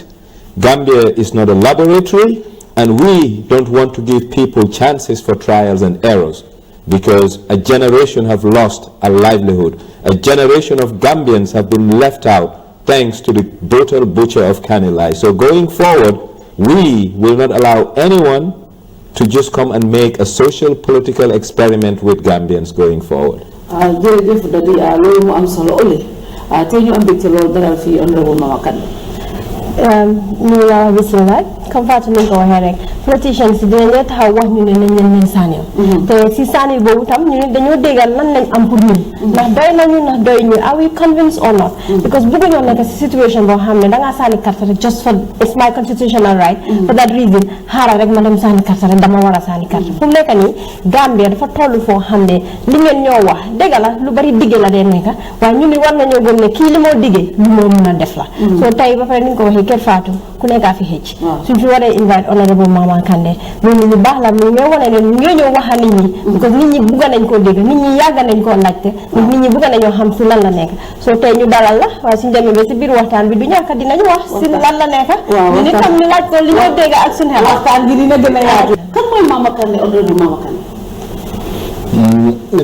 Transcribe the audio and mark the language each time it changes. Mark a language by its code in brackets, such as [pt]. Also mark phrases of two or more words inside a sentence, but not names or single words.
[en] Gambia is not a laboratory, and we don't want to give people chances for trials and errors, because a generation have lost a livelihood. A generation of Gambians have been left out thanks to the brutal butcher of Kandeh. So going forward, we will not allow anyone to just come and make a social political experiment with Gambians going forward. [wo] Comme Fatou ni ko waxee rek politicians dinañ taxaw wax ñu ne nañ leen sànni te si sànni boobu tam ñu dañoo déggal lan lañ am pour ñun ndax doy nañu ndax doy ñu [en] are we convinced or not [wo] because bëgguñoo nekk si situation boo xam ne dangaa sànni carte rek [en] just for it's my constitutional right for that reason [wo] xaaral rek ma dem sànni carte rek dama war a sànni carte fu mu nekk nii Gambia dafa toll foo xam ne li ngeen ñoo wax dégg la lu bari digge la dee nekk waaye ñu ni war nañoo gëm ne kii li moo diggee lu moo mën a def la so tey ba pare ni ko waxee Kerr Fatou ku nekkaa fi xëcc suñ fi waree invite honorable Mama Kandeh loolu lu baax la mu ñoo wane ne ñoo ñëw wax nit ñi because nit ñi bugg nañ koo dégg nit ñi yàgg nañ koo laajte nit ñi bugg nañoo xam si lan la nekk so tey ñu dalal la waaye suñ demee ba si biir waxtaan bi du ñàkk dinañ wax si lan la nekk ñu ni tam ñu laaj ko li ñoo dégg ak suñ xel waxtaan bi dina gën a yaatu kan mooy Mama Kandeh honorable Mama Kandeh